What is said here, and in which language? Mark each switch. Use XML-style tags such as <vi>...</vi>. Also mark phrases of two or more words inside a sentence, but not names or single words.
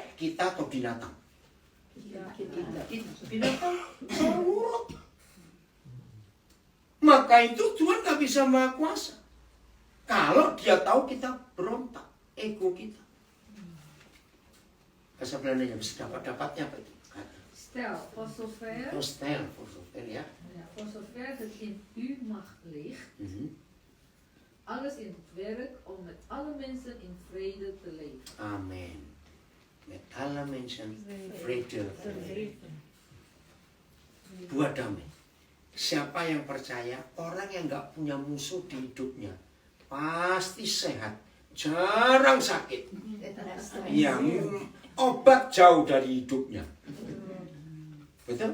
<id>Kita atau binatang? Kita. Binatang selalu nurut. Maka itu Tuhan gak bisa maha kuasa. Kalau dia tahu kita berontak, ego kita. Bahasa Belandanya, sedapat-dapatnya apa itu?</id> <nl>Stel, voor zover, Oh, stel, voor zover, ja. ja, voor zover het in uw macht ligt, Mhm. alles in het werk om met alle mensen in vrede te leven. Amin. Met alle mensen vrede.</nl> <id>Buat damai. Siapa yang percaya, orang yang nggak punya musuh di hidupnya pasti sehat, jarang sakit. Yang obat jauh dari hidupnya. Betul?</id>